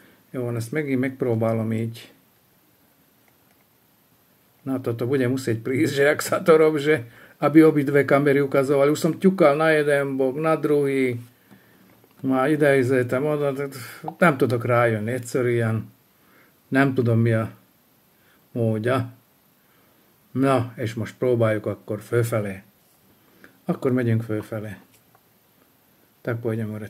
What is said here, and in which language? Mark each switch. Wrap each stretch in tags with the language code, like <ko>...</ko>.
<hu>Jo, ezt megint megpróbálom íť.</hu> <sk>Na toto budem musieť prísť, že ak sa to robí, že aby obidve kamery ukazovali. Už som ťukal na jeden bok, na druhý.</sk> <hu>Már idézőtem oda, nem tudok rájönni egyszerűen. Nem tudom, mi a módja. Na, és most próbáljuk akkor fölfelé. Akkor megyünk fölfelé.</hu> <sk>Tak pôjdem hore.</sk>